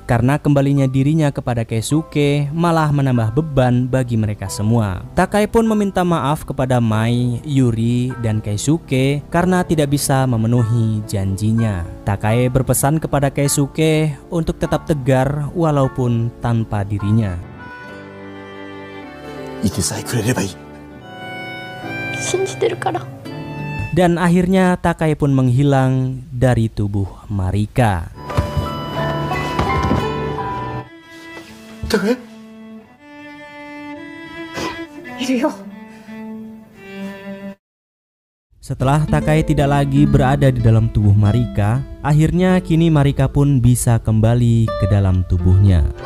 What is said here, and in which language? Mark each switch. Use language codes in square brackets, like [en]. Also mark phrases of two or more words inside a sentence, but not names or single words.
[id] Karena kembalinya dirinya kepada Keisuke malah menambah beban bagi mereka semua. Takae pun meminta maaf kepada Mai, Yuri, dan Keisuke karena tidak bisa memenuhi janjinya. Takae berpesan kepada Keisuke untuk tetap tegar walaupun tanpa dirinya. [ja] いてさえくれればいい。信じてるから。 [id] Dan akhirnya Takae pun menghilang dari tubuh Marika. Takae? [ja] いるよ。 [id] Setelah Takae tidak lagi berada di dalam tubuh Marika, akhirnya kini Marika pun bisa kembali ke dalam tubuhnya.